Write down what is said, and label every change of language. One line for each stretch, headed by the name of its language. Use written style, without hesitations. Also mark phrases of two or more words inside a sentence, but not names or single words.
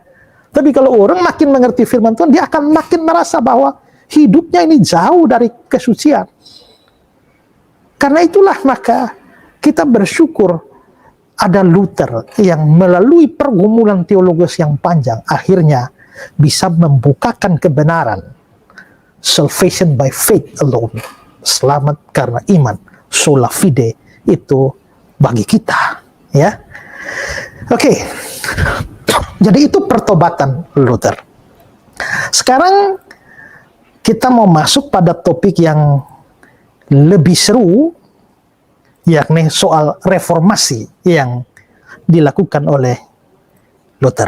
Indonesian: Tapi kalau orang makin mengerti firman Tuhan, dia akan makin merasa bahwa hidupnya ini jauh dari kesucian. Karena itulah maka kita bersyukur ada Luther yang melalui pergumulan teologis yang panjang akhirnya bisa membukakan kebenaran.
English: Salvation by faith alone.
Indonesian: Selamat karena iman.
Latin: Sola fide
Indonesian: itu bagi kita, ya. Oke. Jadi itu pertobatan Luther. Sekarang kita mau masuk pada topik yang lebih seru, yakni soal reformasi yang dilakukan oleh Luther.